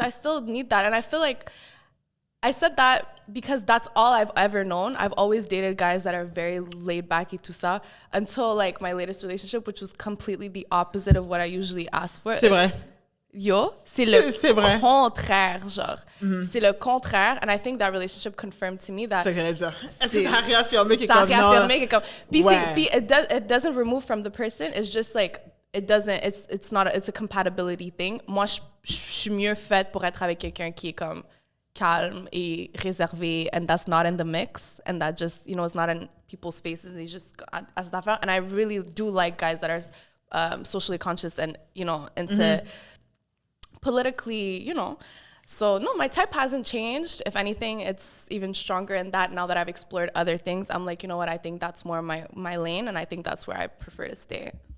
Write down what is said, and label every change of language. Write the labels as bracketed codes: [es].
[en] I still need that, and I feel like I said that because that's all I've ever known. I've always dated guys that are very laid back [fr] et tout ça [en] until like my latest relationship, which was completely the opposite of what I usually ask for. [fr] C'est vrai. Yo, c'est le contraire, genre. C'est le contraire, [en] and I think that relationship confirmed to me that. [fr] C'est ce que j'allais dire. Est-ce que ça a réaffirmé que ça a réaffirmé que comme. Puis ouais. [en] It doesn't remove from the person. It's just like it's a compatibility thing. [fr] Moi, je suis mieux faite pour être avec quelqu'un qui est comme calme et réservé, [en] and that's not in the mix, and that just, you know, it's not in people's faces. They just as that, and I really do like guys that are socially conscious and, you know, into politically, you know. So no, my type hasn't changed. If anything, it's even stronger in that now that I've explored other things. I'm like, you know what, I think that's more my lane, and I think that's where I prefer to stay.